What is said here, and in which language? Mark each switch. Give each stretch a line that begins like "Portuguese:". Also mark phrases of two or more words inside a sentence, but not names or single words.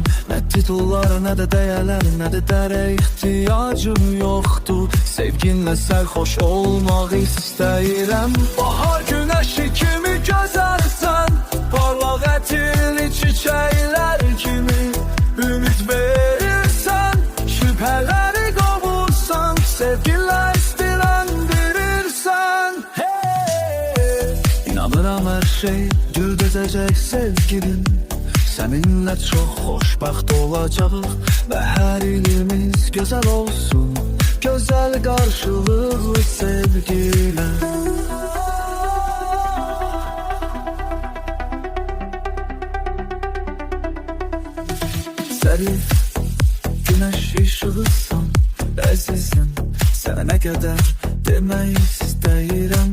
Turkish: Ne titullar, ne de değerler, ne de dere ihtiyacım yoktu.
Azerbaijani: Sevginle sərxoş olmaq istəyirəm. Bahar güneşi kimi gözəlsən, parlaq ətirli çiçəklər kimi ümid verirsən, şübhələri qovursan, sevgilə İnanıram
Turkish: her şey düzecek
Azerbaijani: sevgilim.
Turkish: Seninle çok
Azerbaijani: xoşbəxt olacağıq
Turkish: ve her ilimiz güzel olsun. Güzel karşılıklı sevgiyle.
Azerbaijani: Zərif
Turkish: güneş ışığısan,
Azerbaijani: əzizim, sənə nə qədər demək istəyirəm.